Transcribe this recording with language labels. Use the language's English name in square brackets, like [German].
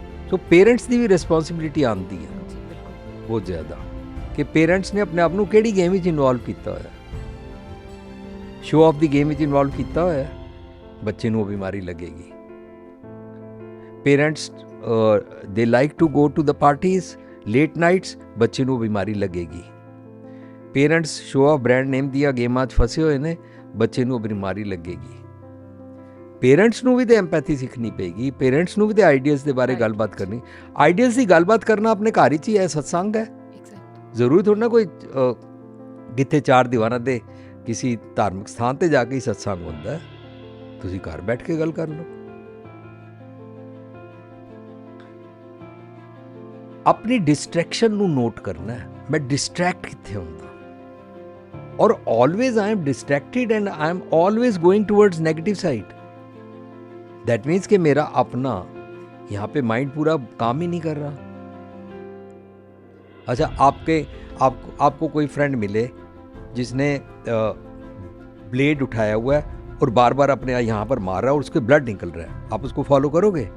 [Hindi] तो पेरेंट्स की भी रिस्पॉन्सिबिलिटी आती है बहुत ज़्यादा कि पेरेंट्स ने अपने आप को किहड़ी गेम में इन्वॉल्व किया होया, शो ऑफ द गेम में इन्वॉल्व किया होया, बच्चे को बीमारी लगेगी। [English] parents they like to go to the parties late nights, [Hindi] बच्चे को बीमारी लगेगी। Parents show off brand name [Punjabi] दिया गेमां 'च फसे हुए ने, [Hindi] बच्चे को बीमारी लगेगी। [Punjabi] पेरेंट्स ਨੂੰ ਵੀ ਤੇ ਐਮਪੈਥੀ ਸਿੱਖਣੀ ਪਏਗੀ, पेरेंट्स ਨੂੰ ਵੀ ਤੇ ਆਈਡੀਆਜ਼ ਦੇ ਬਾਰੇ ਗੱਲਬਾਤ ਕਰਨੀ। ਆਈਡੀਆਜ਼ ਦੀ ਗੱਲਬਾਤ ਕਰਨਾ ਆਪਣੇ ਘਰ ਵਿੱਚ ਹੀ ਹੈ, ਸਤਸੰਗ ਹੈ। ਜ਼ਰੂਰੀ ਥੋੜਾ ਨਾ ਕੋਈ ਕਿੱਥੇ ਚਾਰ ਦੀਵਾਰਾਂ ਦੇ ਕਿਸੇ ਧਾਰਮਿਕ ਸਥਾਨ ਤੇ ਜਾ ਕੇ ਹੀ ਸਤਸੰਗ ਹੁੰਦਾ ਹੈ। ਤੁਸੀਂ ਘਰ ਬੈਠ ਕੇ ਗੱਲ ਕਰ ਲਓ। ਆਪਣੀ ਡਿਸਟਰੈਕਸ਼ਨ ਨੂੰ ਨੋਟ ਕਰਨਾ ਹੈ, ਮੈਂ ਡਿਸਟਰੈਕਟ ਕਿੱਥੇ ਹੁੰਦਾ, और [English] always I am distracted and I am always going towards negative side. That means [Hindi] कि मेरा अपना यहाँ पे माइंड पूरा काम ही नहीं कर रहा। अच्छा, आपको कोई फ्रेंड मिले जिसने ब्लेड उठाया हुआ है और बार बार अपने यहाँ पर मार रहा है और उसके ब्लड निकल रहा है, आप उसको फॉलो करोगे?